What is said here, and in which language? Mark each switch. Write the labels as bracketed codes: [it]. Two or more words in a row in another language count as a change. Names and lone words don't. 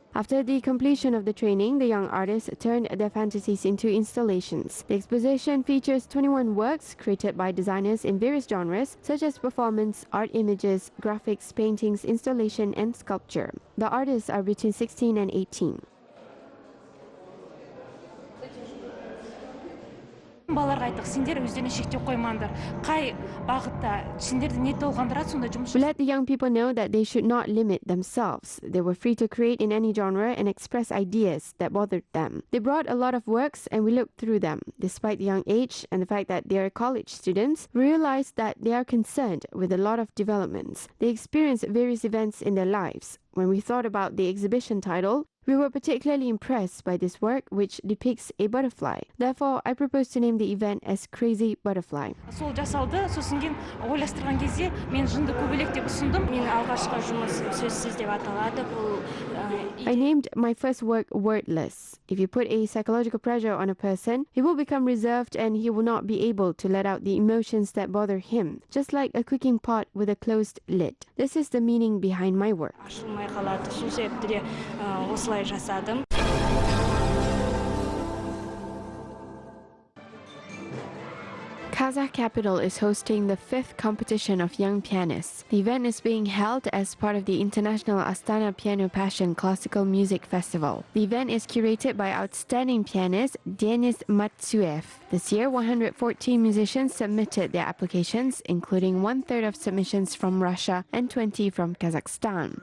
[en] After the completion of the training, the young artists turned their fantasies into installations. The exposition features 21 works created by designers in various genres, such as performance, art images, graphics, paintings, installation, and sculpture. The artists are between 16 and 18. [kk] Балаларға айттық, сендер өздеріне шектеу қоймаңдар. Қай бағытта сендерді не толғандырады, сонда жұмыс. [en] We let the young people know that they should not limit themselves. They were free to create in any genre and express ideas that bothered them. They brought a lot of works and we looked through them. Despite the young age and the fact that they are college students, we realized that they are concerned with a lot of developments. They experience various events in their lives. When we thought about the exhibition title, we were particularly impressed by this work, which depicts a butterfly. Therefore, I proposed to name the event as Crazy Butterfly. [kk] Сол жасалды, сосын кейін ойластырған кезде мен жынды көбелек деп ұсындым. Менің алғашқы жұмыс сөзсіз деп аталады. [en] I named my first work Wordless. If you put a psychological pressure on a person, he will become reserved and he will not be able to let out the emotions that bother him, just like a cooking pot with a closed lid. This is the meaning behind my work. [kk] Ашылмай қалады. Сол себепті де осылай жасадым. [en] Kazakh capital is hosting the 5th competition of young pianists. The event is being held as part of the International Astana Piano Passion Classical Music Festival. The event is curated by outstanding pianist Denis Matsuev. This year, 114 musicians submitted their applications, including 1/3 of submissions from Russia and 20 from Kazakhstan.